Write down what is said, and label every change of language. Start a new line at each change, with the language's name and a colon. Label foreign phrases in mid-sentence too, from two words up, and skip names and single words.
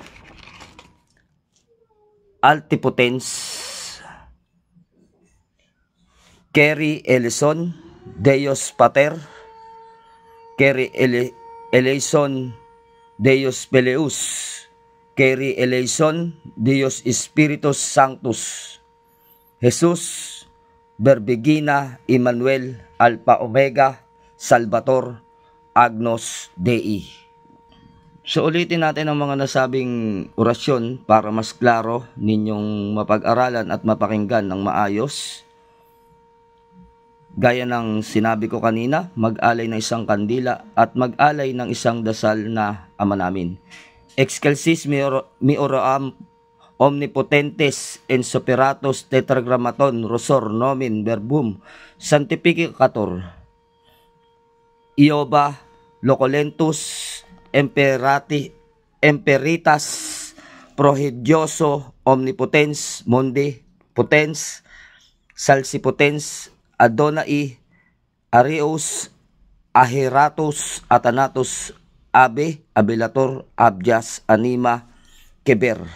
Latin: Altipotens
Greek: Keri Eleison
Latin: Deus Pater
Greek: Keri eleison
Latin: Deus Peleus
Greek: Keri eleison
Latin: Deus Spiritus Sanctus Jesus Verbigina Emmanuel Alpha Omega Salvator Agnus Dei.
Filipino: So ulitin natin ang mga nasabing orasyon para mas klaro ninyong mapag-aralan at mapakinggan ng maayos. Gaya ng sinabi ko kanina, mag-alay ng isang kandila at mag-alay ng isang dasal na ama namin.
Latin: Excelsis meoram omnipotentes en superatus tetragrammaton rosor nomen verbum sanctificator Ioba locolentus emperitas prohidioso omnipotens mundi potens salsipotens Adonai Areus Ahiratus Atanatus Abe Abilator Abjas Anima Keber